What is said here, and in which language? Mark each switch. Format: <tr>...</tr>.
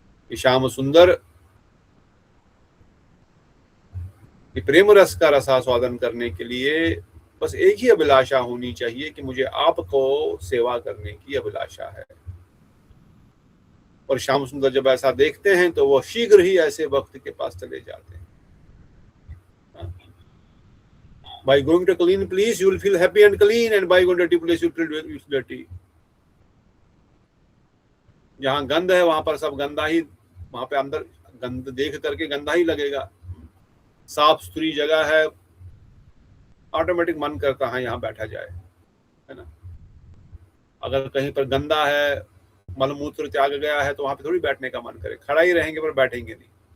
<hi>कि श्याम सुंदर प्रेम रस का रसास्वादन करने के लिए बस एक ही अभिलाषा होनी चाहिए कि मुझे आपको सेवा करने की अभिलाषा है। और श्याम सुंदर जब ऐसा देखते हैं तो वो शीघ्र ही ऐसे भक्त के पास चले जाते हैं।</hi> <en>By going to clean place, you will feel happy and clean, and by going to dirty place, you will feel dirty.</en> <hi>जहाँ गंध है वहां पर सब गंदा ही, वहां पे अंदर गंध देख करके गंदा ही लगेगा। साफ सुथरी जगह है, ऑटोमेटिक मन करता है यहाँ बैठा जाए, है ना। अगर कहीं पर गंदा है, मलमूत्र त्याग गया है, तो वहां पे थोड़ी बैठने का मन करे, खड़ा ही रहेंगे पर बैठेंगे नहीं।</hi>